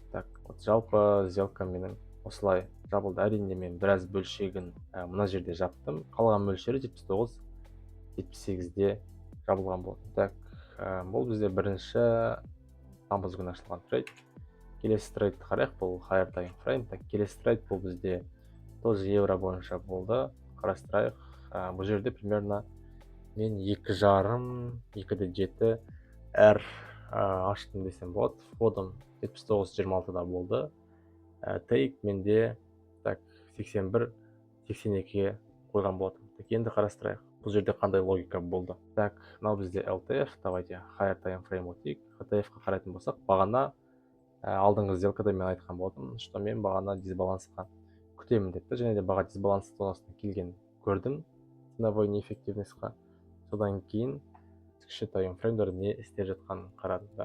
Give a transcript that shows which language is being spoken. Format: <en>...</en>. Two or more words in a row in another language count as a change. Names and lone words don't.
<ru>Так, вот</ru> <kk>жалпы сделка менің осылай жабылды. Әрине мен біраз бөлшегін мына жерде жаптым. Қалған мөлшері 79.78-де жабылған болды. Так, бұл бізде бірінші тамыз күні ашылған трейд. Келесі трейдті қарайық, бұл</kk> <en>higher time frame.</en> <kk>Так, келесі трейд бұл бізде тоже евро бойынша болды. Қарастырайық. Бұл жерде примерно мен 2,5-2,7 әр аштым десем болады. Входым 79.26-да болды. Тейк менде 81.82-ге қойған болатын. Енді қарастырайық, бұл жерде қандай логика болды. Так, мынау бізде LTF, давайте</kk> <en>higher time frame</en> <kk>өтейік. HTF-қа қарайтын болсақ, бағана алдыңғы сделкада мен айтқан болдым, что мен бағана дисбалансқа күтемін деп, және де баға дисбаланс зонасына келген көрдім,</kk> <ru>ценовой неэффективностьқа.</ru> <kk>Содан кейін кіші таймфреймдер не істеп жатқанын қарадым да.</kk>